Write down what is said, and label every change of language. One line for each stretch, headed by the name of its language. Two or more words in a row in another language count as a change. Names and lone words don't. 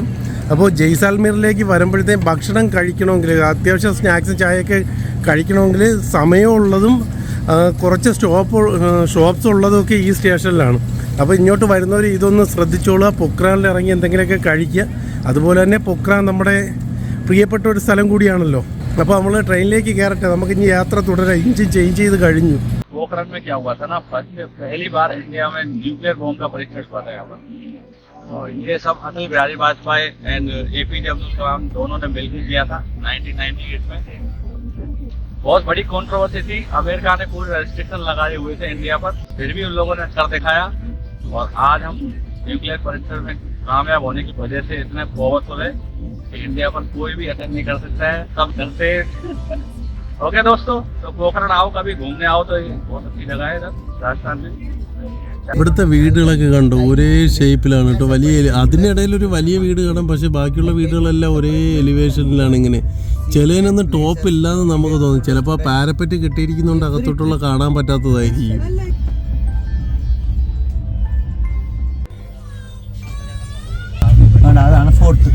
Malayalam: അപ്പോൾ ജയ്സാൽമീറിലേക്ക് വരുമ്പോഴത്തേക്കും ഭക്ഷണം കഴിക്കണമെങ്കിൽ, അത്യാവശ്യം സ്നാക്സ് ചായയൊക്കെ കഴിക്കണമെങ്കിൽ സമയമുള്ളതും കുറച്ച് ഷോപ്സ് ഉള്ളതൊക്കെ ഈ സ്റ്റേഷനിലാണ്. അപ്പോൾ ഇങ്ങോട്ട് വരുന്നവർ ഇതൊന്ന് ശ്രദ്ധിച്ചോളുക. പൊക്രാനിൽ ഇറങ്ങി എന്തെങ്കിലുമൊക്കെ കഴിക്കുക. അതുപോലെ തന്നെ പൊക്രാൻ നമ്മുടെ പ്രിയപ്പെട്ട ഒരു സ്ഥലം കൂടിയാണല്ലോ. അപ്പോൾ നമ്മൾ ട്രെയിനിലേക്ക് കയറട്ടെ. നമുക്ക് ഇനി യാത്ര തുടരാം. ഇഞ്ചിൻ ചേഞ്ച് ചെയ്ത് കഴിഞ്ഞു.
Hindi: पोखरण में क्या हुआ था ना, पहली बार इंडिया में न्यूक्लियर बॉम्ब का परीक्षण हुआ था यहाँ पर। और ये सब अटल बिहारी वाजपेयी एंड APJ अब्दुल कलाम दोनों ने मिलकर किया था 1998 में। बहुत बड़ी कंट्रोवर्सी थी। अमेरिका ने पूरे रेस्ट्रिक्शन लगाए हुए थे इंडिया पर, फिर भी उन लोगों ने कर दिखाया। और आज हम न्यूक्लियर परीक्षण में कामयाब होने की वजह से इतने पावरफुल है कि इंडिया पर कोई भी अटैक नहीं कर सकता है। सब डरते ओके दोस्तों, तो पोखरण आओ, कभी घूमने आओ तो ये बहुत अच्छी जगह है इधर राजस्थान में।
Malayalam: ഇവിടുത്തെ വീടുകളൊക്കെ കണ്ടു, ഒരേ ഷേപ്പിലാണ് കേട്ടോ. വലിയ അതിനിടയിൽ ഒരു വലിയ വീട് കാണാം, പക്ഷെ ബാക്കിയുള്ള വീടുകളെല്ലാം ഒരേ എലിവേഷനിലാണ്. ഇങ്ങനെ ചിലതിനൊന്നും ടോപ്പ് ഇല്ലാന്ന് നമുക്ക് തോന്നും. ചിലപ്പോൾ പാരപ്പറ്റ് കെട്ടിയിരിക്കുന്നുണ്ട് അകത്തോട്ടുള്ള കാണാൻ പറ്റാത്തതായിരിക്കും. അതാണ് ഫോർട്ട്.